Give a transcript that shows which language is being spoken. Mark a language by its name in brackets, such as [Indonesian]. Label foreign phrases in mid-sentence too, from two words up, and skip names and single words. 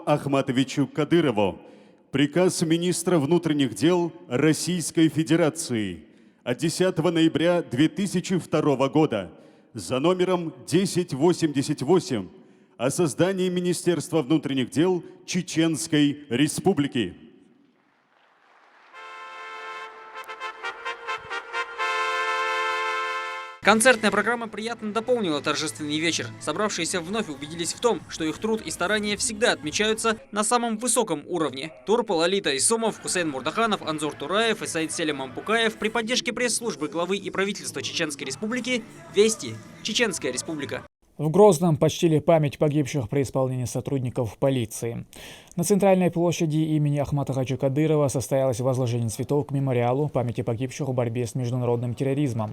[Russian] Ахматовичу Кадырову, приказ министра внутренних дел Российской Федерации от 10 ноября 2002 года за номером 1088 о создании Министерства внутренних дел Чеченской Республики. Концертная программа приятно дополнила торжественный вечер. Собравшиеся вновь убедились в том, что их труд и старания всегда отмечаются на самом высоком уровне. Турпа Лолита Исомов, Хусейн Мурдаханов, Анзор Тураев и Саид Селим Ампукаев при поддержке пресс-службы главы и правительства Чеченской Республики «Вести. Чеченская Республика». В Грозном почтили память погибших при исполнении сотрудников полиции. На центральной площади имени Ахмата Хаджи Кадырова состоялось возложение цветов к мемориалу памяти погибших в борьбе с международным терроризмом.